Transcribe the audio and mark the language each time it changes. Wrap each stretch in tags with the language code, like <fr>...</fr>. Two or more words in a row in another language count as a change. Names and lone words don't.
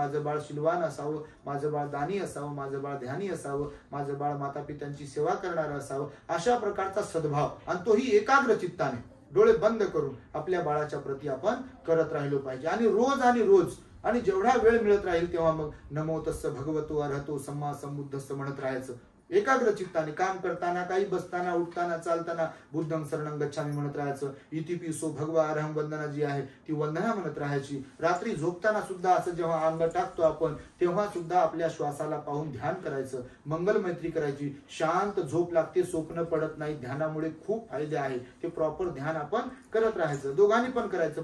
<mr>माझं बाळ शीलवान असावं, माझं बाळ दानी असावं, माझं बाळ ध्यानी असावं, माझं बाळ माता पित्यांची सेवा करणारं असावं, अशा प्रकारचा सद्भाव, आणि तोही एकाग्र चित्ताने डोळे बंद करून आपल्या बाळाच्या प्रती आपण करत राहिलो पाहिजे. आणि रोज आणि जेवढा वेळ मिळत राहील तेव्हा मग</mr> <pi>नमो तस्स भगवतो अर्हतो सम्मा संबुद्धस्स</pi> <mr>म्हणत राहायचं. एकाग्र चित्ताने काम करताना, काही बसताना, उठताना, चालताना</mr> <pi>बुद्धं शरणं गच्छामी</pi> <mr>म्हणत राहायचं.</mr> <pi>इतिपिसो भगवा अरहं</pi> <mr>वंदना जी आहे ती वंदना म्हणत राहायची. रात्री झोपताना सुद्धा असं जेव्हा अंग टाकतो आपण तेव्हा सुद्धा आपल्या श्वासाला पाहून ध्यान करायचं, मंगल मैत्री करायची. शांत झोप लागते, स्वप्न पडत नाही. ध्यानामुळे खूप फायदे आहे, ते प्रॉपर ध्यान आपण करत राहायचं. दोघांनी पण करायचं.</mr>